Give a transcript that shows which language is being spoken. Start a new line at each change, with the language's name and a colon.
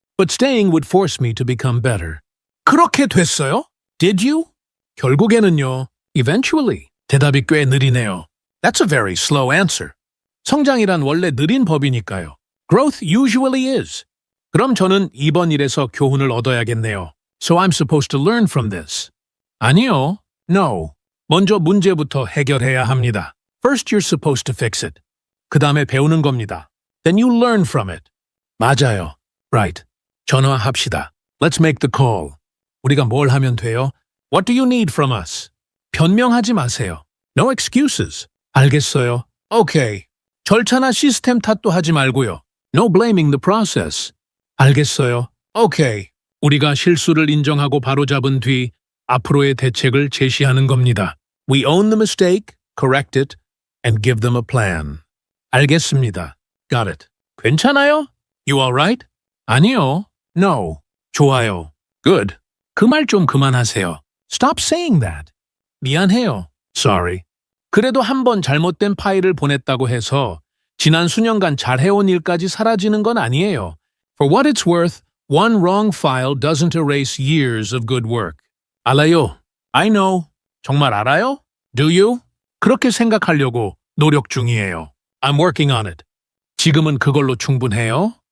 English: But staying would force me to become better.
Korean: 그렇게 됐어요?
English: Did you?
Korean: 결국에는요.
English: Eventually.
Korean: 대답이 꽤 느리네요.
English: That's a very slow answer.
Korean: 성장이란 원래 느린 법이니까요.
English: Growth usually is.
Korean: 그럼 저는 이번 일에서 교훈을 얻어야겠네요.
English: So I'm supposed to learn from this.
Korean: 아니요.
English: No.
Korean: 먼저 문제부터 해결해야 합니다.
English: First you're supposed to fix it.
Korean: 그 다음에 배우는 겁니다.
English: Then you learn from it.
Korean: 맞아요.
English: Right.
Korean: 전화합시다.
English: Let's make the call.
Korean: 우리가 뭘 하면 돼요?
English: What do you need from us?
Korean: 변명하지 마세요.
English: No excuses.
Korean: 알겠어요.
English: Okay.
Korean: 절차나 시스템 탓도 하지 말고요.
English: No blaming the process.
Korean: 알겠어요.
English: Okay.
Korean: 우리가 실수를 인정하고 바로잡은 뒤 앞으로의 대책을 제시하는 겁니다.
English: We own the mistake, correct it, and give them a plan.
Korean: 알겠습니다.
English: Got it.
Korean: 괜찮아요?
English: You alright?
Korean: 아니요.
English: No.
Korean: 좋아요.
English: Good.
Korean: 그 말 좀 그만하세요.
English: Stop saying that.
Korean: 미안해요.
English: Sorry.
Korean: 그래도 한 번 잘못된 파일을 보냈다고 해서 지난 수년간 잘해온 일까지 사라지는 건 아니에요.
English: For what it's worth, one wrong file doesn't erase years of good work.
Korean: 알아요.
English: I know.
Korean: 정말 알아요?
English: Do you?
Korean: 그렇게 생각하려고 노력 중이에요.
English: I'm working on it.
Korean: 지금은 그걸로 충분해요?